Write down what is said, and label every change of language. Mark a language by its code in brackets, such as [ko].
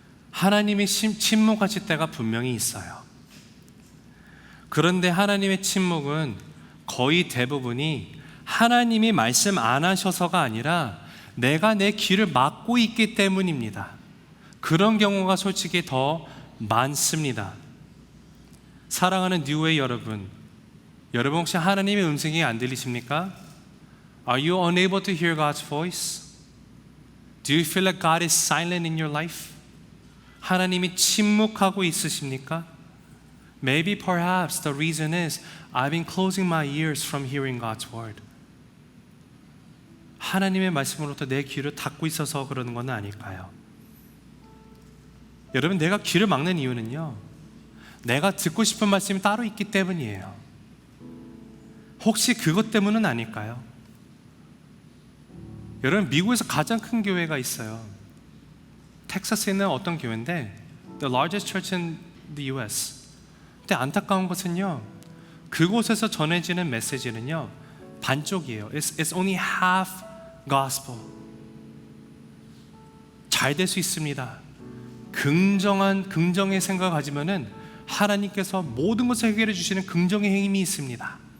[ko] 하나님이 침묵하실 때가 분명히 있어요. 그런데 하나님의 침묵은 거의 대부분이 하나님이 말씀 안 하셔서가 아니라 내가 내 귀를 막고 있기 때문입니다. 그런 경우가 솔직히 더 많습니다. 사랑하는 뉴웨이 여러분, 여러분 혹시 하나님의 음성이 안 들리십니까? [en] Are you unable to hear God's voice? Do you feel like God is silent in your life? [ko] 하나님이 침묵하고 있으십니까? [en] Maybe perhaps the reason is I've been closing my ears from hearing God's word. [ko] 하나님의 말씀으로부터 내 귀를 닫고 있어서 그러는 건 아닐까요? 여러분 내가 귀를 막는 이유는요, 내가 듣고 싶은 말씀이 따로 있기 때문이에요. 혹시 그것 때문은 아닐까요? 여러분 미국에서 가장 큰 교회가 있어요. 텍사스에 있는 어떤 교회인데 [en] The largest church in the US. [ko] 근데 안타까운 것은요, 그곳에서 전해지는 메시지는요 반쪽이에요. [en] It's only half gospel. [ko] 잘 될 수 있습니다. 긍정의 생각을 가지면은 하나님께서 모든 것을 해결해 주시는 긍정의 힘이 있습니다.